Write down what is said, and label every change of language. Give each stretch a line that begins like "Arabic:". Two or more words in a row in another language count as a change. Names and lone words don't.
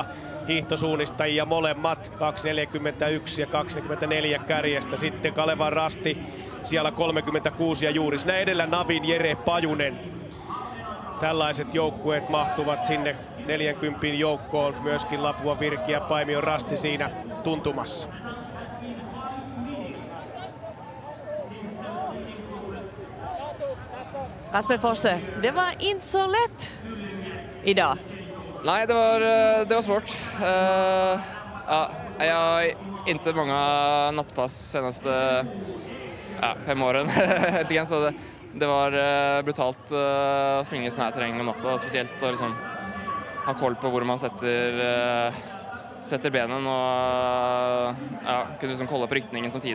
Finnish: Hiihtosuunnistajia molemmat 2.41 ja 2.44 kärjestä. Sitten Kalevan Rasti siellä 36 ja juuri siinä edellä Navin Jere Pajunen. Tällaiset joukkueet mahtuvat sinne 40 joukkoon. Myöskin Lapua Virki ja Paimion Rasti siinä tuntumassa.
Swedish: Kasper Fosse, det var inte så lätt idag. Nej, det var svårt. Ja, jag har inte många nattpass senaste 5 åren helt igen, så det var brutalt att springa i sån här terräng om natta, speciellt att liksom ha koll på hvor man sätter benen och kunde liksom kolla på riktningen samtidigt.